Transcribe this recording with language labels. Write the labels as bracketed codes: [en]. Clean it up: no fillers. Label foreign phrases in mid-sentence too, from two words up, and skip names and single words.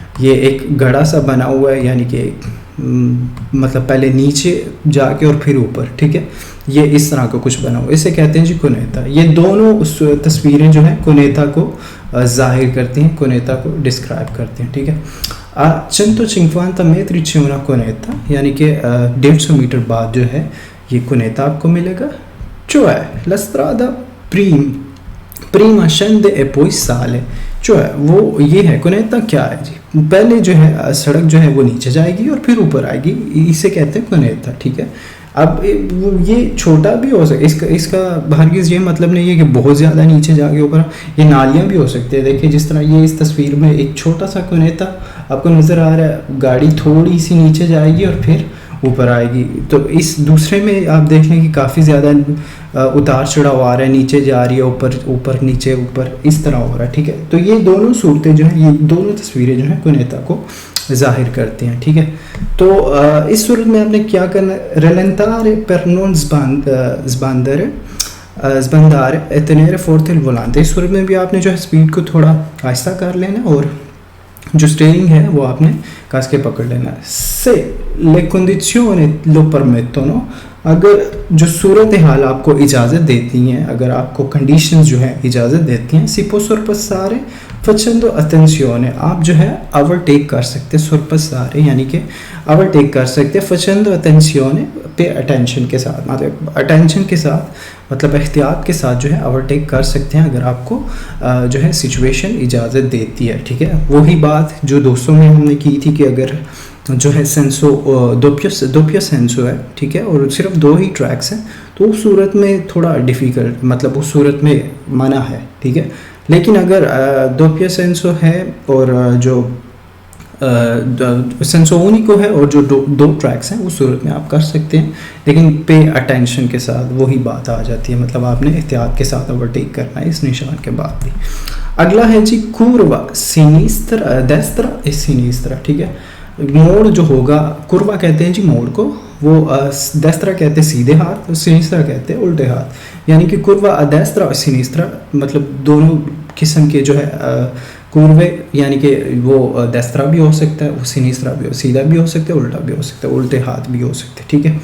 [hi] ये एक घड़ा सा बना हुआ है, यानी कि मतलब पहले नीचे जाके और फिर ऊपर, ठीक है। ये इस तरह का कुछ बना हुआ, इसे कहते हैं जी कुनेता। ये दोनों उस तस्वीरें जो हैं कुनेता को जाहिर करती हैं, कुनेता को डिस्क्राइब करती हैं, ठीक है। [it] 150 metri c'è una cuneta, [hi] यानी कि 150 मीटर बाद जो है ये कुनेता आपको मिलेगा। [it] cioè la strada prima scende e poi sale, [hi] जो है वो ये है कुनेता क्या है जी, पहले जो है सड़क जो है वो नीचे जाएगी और फिर ऊपर आएगी, इसे कहते हैं कुनेता, ठीक है। अब ये छोटा भी हो सकता, इसका हरगिज़ ये मतलब नहीं है कि बहुत ज़्यादा नीचे जाके ऊपर, ये नालियाँ भी हो सकती है। देखिए जिस तरह ये इस तस्वीर में एक छोटा सा कुनेता आपको नज़र आ रहा है, गाड़ी थोड़ी सी नीचे जाएगी और फिर ऊपर आएगी। तो इस दूसरे में आप देख लें कि काफ़ी ज़्यादा उतार चढ़ाव आ रहा है, नीचे जा रही है, ऊपर ऊपर नीचे ऊपर, इस तरह हो रहा है, ठीक है। तो ये दोनों सूरतें जो हैं, ये दोनों तस्वीरें जो हैं कुनेता को ज़ाहिर करती हैं, ठीक है। तो इस सूरत में आपने क्या करना है, [it] rallentare per non sbandare e tenere forte il volante। [hi] इस सूरत में भी आपने जो है स्पीड को थोड़ा आहिस्ता कर लेना और जो स्टीयरिंग है वो आपने कस के पकड़ लेना है। [it] से le condizioni lo permettono, [hi] अगर जो सूरत हाल आपको इजाज़त देती हैं, अगर आपको कंडीशंस जो है इजाज़त देती हैं, [it] si può sorpassare facendo attenzione, [hi] आप जो है ओवरटेक कर सकते हैं, sorpassare यानी कि ओवरटेक कर सकते हैं, [it] facendo attenzione [en] pay attention [hi] के साथ, मतलब अटेंशन के साथ, मतलब एहतियात के साथ जो है ओवरटेक कर सकते हैं अगर आपको जो है सिचुएशन इजाज़त देती है, ठीक है। वही बात जो दोस्तों में हमने की थी कि अगर जो है [it] senso doppio senso [hi] है, ठीक है, और सिर्फ 2 ही ट्रैक्स हैं, तो उस सूरत में थोड़ा डिफ़िकल्ट, मतलब उस सूरत में मना है, ठीक है। लेकिन अगर [it] doppio senso [hi] है और जो [it] senso unico [hi] है और जो दो ट्रैक्स हैं, उस सूरत में आप कर सकते हैं, लेकिन [en] pay attention [hi] के साथ वही बात आ जाती है, मतलब आपने एहतियात के साथ ओवरटेक करना है इस निशान के बाद भी। अगला है जी [it] curva sinistra destra e sinistra, [hi] ठीक है। मोड़ जो होगा, कुर्वा कहते हैं जी मोड़ को, वो देस्त्रा कहते हैं सीधे हाथ और सिनिस्त्रा कहते हैं उल्टे हाथ, यानी कि [it] curva destra [hi] और सिनिस्त्रा मतलब दोनों किस्म के जो है कुर्वे, यानी कि वो देस्त्रा भी हो सकता है, वो सिनिस्त्रा भी हो, सीधा भी हो सकता है, उल्टा भी हो सकता है, उल्टे हाथ भी हो सकते हैं, ठीक है।